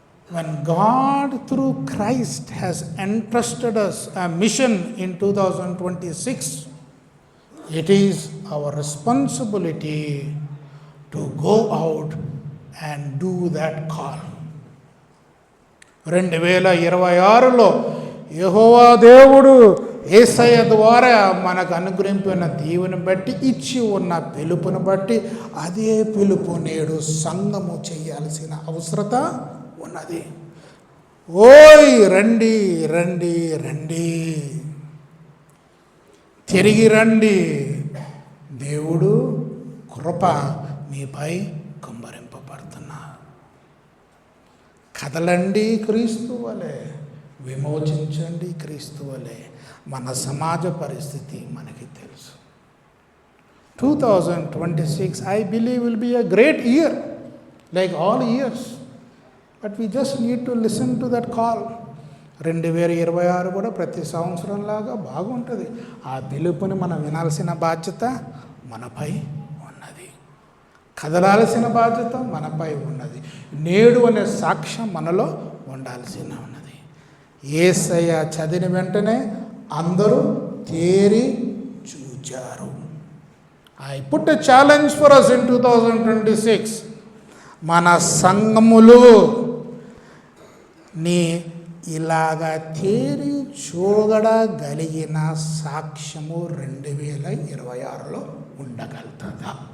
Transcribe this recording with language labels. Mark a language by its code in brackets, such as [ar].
[en] When God through Christ has entrusted us a mission in 2026, it is our responsibility to go out and do that call. [te] 2026లో యెహోవా దేవుడు యేసయ్య ద్వారా మనకు అనుగ్రహించిన దీవెని బట్టి, ఇచ్చి ఉన్న పిలుపును బట్టి, అదే పిలుపు నేడు సంఘము చేయాల్సిన అవసరత ఉన్నది. ఓయ్ రండి రండి రండి, తిరిగి రండి. దేవుడు కృప మీపై కుమ్మరింపబడుతున్నా. కదలండి క్రీస్తు వలె, విమోచించండి క్రీస్తు వలె. మన సమాజ పరిస్థితి మనకి తెలుసు. [en] 2026 I believe will be a great year like all years. But we just need to listen to that call. [te] 2026 కూడా ప్రతి సంవత్సరం లాగా బాగుంటుంది. ఆ పిలుపుని మనం వినాల్సిన బాధ్యత మనపై ఉన్నది. కదలాల్సిన బాధ్యత మనపై ఉన్నది. నేడు అనే సాక్ష్యం మనలో ఉండాల్సిన ఉన్నది. యేసయ్య చదివిన వెంటనే అందరూ తేరి చూచారు. [en] I put a challenge for us in 2026. [te] మన సంఘములు నీ ఇలాగా తేరి చూడగలిగిన సాక్ష్యము 2026లో ఉండగలుగుతుందా?